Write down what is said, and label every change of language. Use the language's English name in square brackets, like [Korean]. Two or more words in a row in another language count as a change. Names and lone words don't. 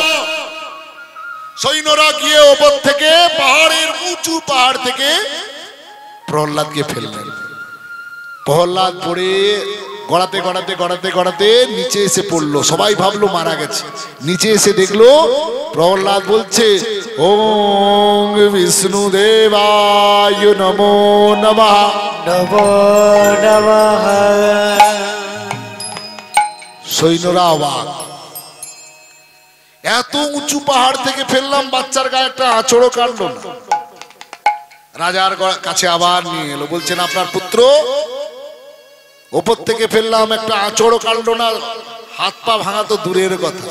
[Bangla] সৈন্যরা গিয়ে ওপর থেকে পাহাড়ের উঁচু পাহাড় থেকে প্রহ্লাদকে ফেললেন। প্রহ্লাদ পড়ে গড়াতে গড়াতে গড়াতে গড়াতে নিচে এসে পড়লো। সবাই ভাবলো মারা গেছে, নিচে এসে দেখলো প্রহ্লাদ বলছে [Sanskrit] ওং বিষ্ণু দেবায় নমো নমঃ নমো নমঃ। [Bangla] সৈন্যরা অবাক, এত উঁচু পাহাড় থেকে ফেললাম, বাচ্চার গায়ে একটা আঁচড়ও কাটলো না। রাজার কাছে আবার নিয়ে এলো, বলছেন আপনার পুত্র ওপর থেকে ফেললাম, একটা আঁচড়ও কাটলো না, হাত পা ভাঙা তো দূরের কথা।